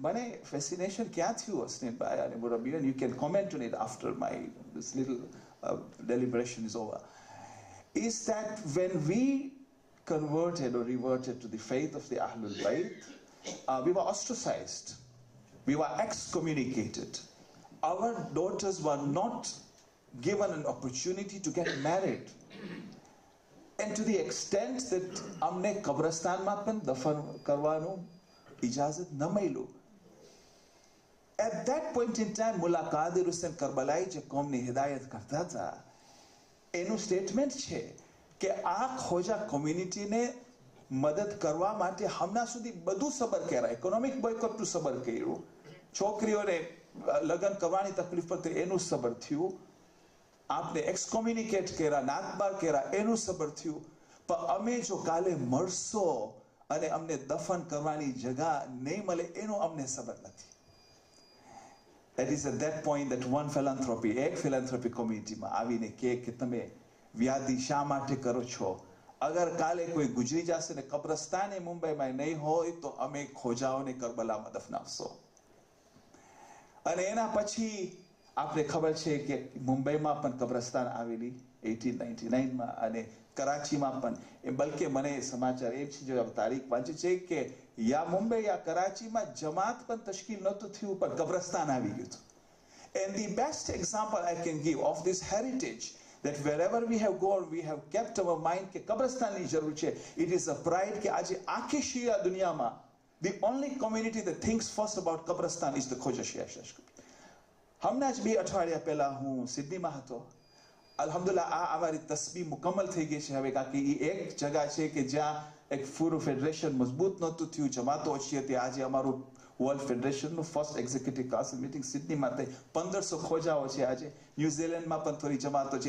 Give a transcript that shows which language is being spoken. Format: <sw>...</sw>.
<gu>મને fascination ક્યાં થયું હસનીનભાઈ અને મુરબ્બી,</gu> <en>and you can comment on it after this little deliberation is over, is that when we converted or reverted to the faith of the Ahlul Bayt, we were ostracized, we were excommunicated. Our daughters were not given an opportunity to get married. And to the extent that</en> <gu>અમને કબ્રસ્તાનમાં પણ દફન કરવાનું ઇજાઝત ન મળ્યું.</gu> <en>At that point in time,</en> <gu>Mulla Kadir Hussain કરબલાઈ જે કોમની હિદાયત કરતા હતા, એનું statement છે કે આ ખોજા કોમ્યુનિટીને મદદ કરવા માટે હમણાં સુધી બધું સબર કર્યા, ઇકોનોમિક બોયકોટનું સબર કર્યું, છોકરીઓને લગ્ન કરવાની તકલીફ પડતી એનું સબર થયું, આપને એક્સકોમ્યુનિકેટ કર્યા, નાતબાર કર્યા એનું સબર થયું, પણ અમે જો કાલે મળશો અને અમને દફન કરવાની જગા નહીં મળે એનો અમને સબર નથી.</gu> <en>That is at that point that one philanthropy,</en> <gu>એક philanthropy communityમાં આવીને કે તમે વ્યાધિ શા માટે કરો છો? અગર કાલે કોઈ ગુજરી જશે ને કબ્રસ્તાન એ મુંબઈમાં નહીં હોય તો અમે ખોજાઓને કરબલામાં દફનાવશો. અને એના પછી આપણે ખબર છે કે મુંબઈમાં પણ કબ્રસ્તાન આવેલી 1899માં, અને કરાચીમાં પણ. બલકે મને સમાચાર એ છે જો તારીખ વાંચી છે કે યા મુંબઈ યા કરાચીમાં જમાત પણ તશ્કીલ નહોતું થયું, પણ કબ્રસ્તાન આવી ગયું હતું.</gu> <en>And the best example I can give of this heritage, that wherever we have gone, we have kept our mind</en> <gu>કે કબ્રસ્તાનની જરૂર છે.</gu> <en>It is a pride</en> <gu>કે આજે આખી શિયા દુનિયામાં</gu> <en>the only community that thinks first about Kabristan is the Khoja Shia Community.</en> <gu>હમણાં જ 2 અઠવાડિયા પહેલા હું સિડનીમાં હતો. અલ્હમ્દુલિલ્લાહ આ અમારી તસ્બી મુકમ્મલ થઈ ગઈ છે હવે, કારણ કે એ એક જગા છે કે જ્યાં એક પૂરું ફેડરેશન મજબૂત નહોતું થયું, જમાતો ઓછી હતી. આજે અમારું world ફેડરેશનનું first executive council meeting સિડનીમાં થઈ. 1500 ખોજાઓ છે આજે. ન્યુઝીલેન્ડમાં પણ થોડી જમાતો છે.</gu>